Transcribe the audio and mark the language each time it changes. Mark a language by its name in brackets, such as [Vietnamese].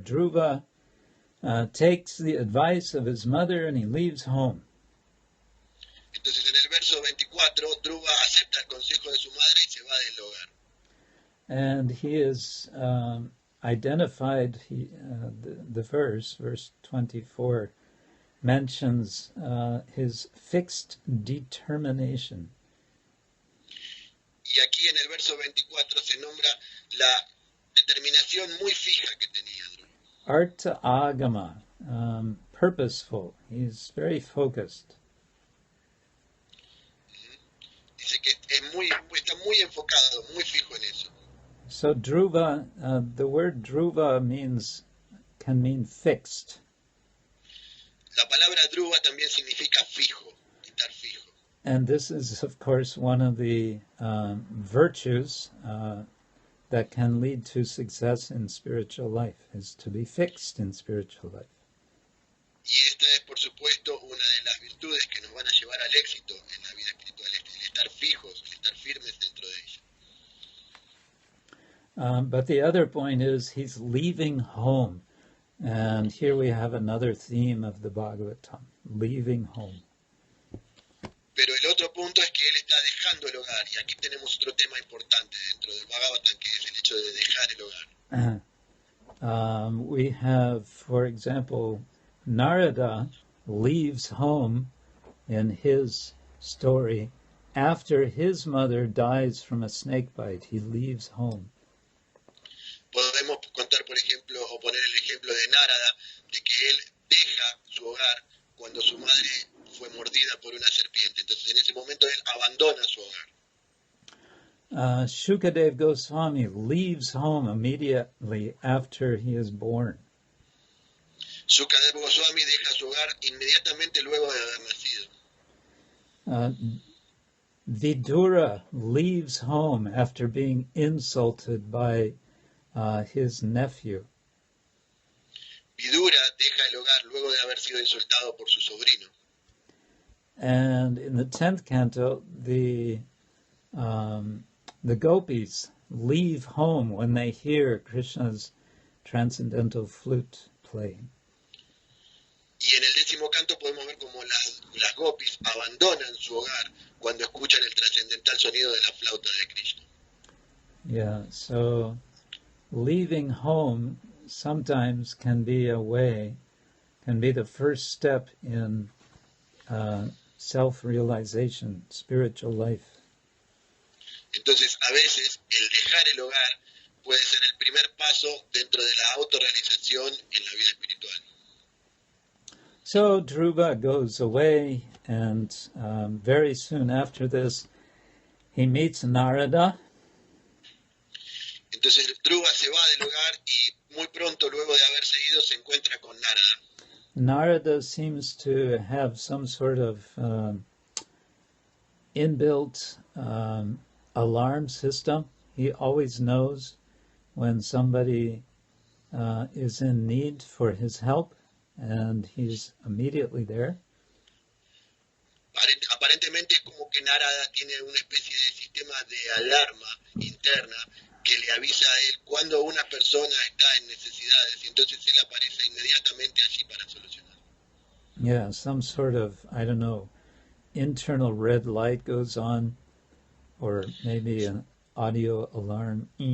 [English] Dhruva takes the advice of his mother and he leaves home. [Spanish] Entonces en el verso 24, Dhruva acepta el consejo de su madre y se va del hogar. [English] And he is identified, the verse 24, mentions his fixed determination. [Spanish] Y aquí en el verso 24 se nombra la determinación muy fija que tenía Dhruva. Artha agama, purposeful. [English] He's very focused. [Spanish] Dice que está muy enfocado, muy fijo en eso. [English] So Dhruva, the word Dhruva can mean fixed. [Spanish] La palabra Dhruva también significa fijo, estar fijo. [English] And this is, of course, one of the virtues that can lead to success in spiritual life, is to be fixed in spiritual life. [Spanish] Y esta es, por supuesto, una de las virtudes que nos van a llevar al éxito en la vida espiritual, el estar fijos, el estar firmes dentro de ella. [English] But the other point is he's leaving home. And here we have another theme of the Bhagavatam, leaving home. [Spanish] Pero el otro punto es que él está dejando el hogar, y aquí tenemos otro tema importante dentro del Bhagavatam, que es el hecho de dejar el hogar. [English] We have, for example, Narada leaves home in his story after his mother dies from a snake bite. He leaves home. [Spanish] Podemos contar, por ejemplo, o poner el ejemplo de Narada, de que él deja su hogar cuando su madre fue mordida por una serpiente. Entonces, en ese momento, él abandona su hogar. [English] Shukadev Goswami leaves home immediately after he is born. [Spanish] Sukadeva Goswami deja su hogar inmediatamente luego de haber nacido. [English] Vidura leaves home after being insulted by his nephew. [Spanish] Vidura deja el hogar luego de haber sido insultado por su sobrino. [English] And in the 10th canto, the gopis leave home when they hear Krishna's transcendental flute playing. [Spanish] Y en el 10º canto podemos ver cómo las gopis abandonan su hogar cuando escuchan el trascendental sonido de la flauta de Krishna. [English] Yeah, so leaving home sometimes can be the first step in self-realization, spiritual life. [Spanish] Entonces, a veces, el dejar el hogar puede ser el primer paso dentro de la autorrealización en la vida espiritual. [English] So Dhruva goes away, and very soon after this, he meets Narada. [Spanish] Entonces Dhruva se va del hogar y muy pronto, luego de haberse ido, se encuentra con Narada. [English] Narada seems to have some sort of inbuilt alarm system. He always knows when somebody is in need for his help, and he's immediately there. [Spanish] Aparentemente es como que Narada tiene una especie de sistema de alarma interna que le avisa a él cuando una persona está en necesidades, y entonces él aparece inmediatamente allí para solucionar. [English] Yeah, some sort of, I don't know, internal red light goes on, or maybe an audio alarm.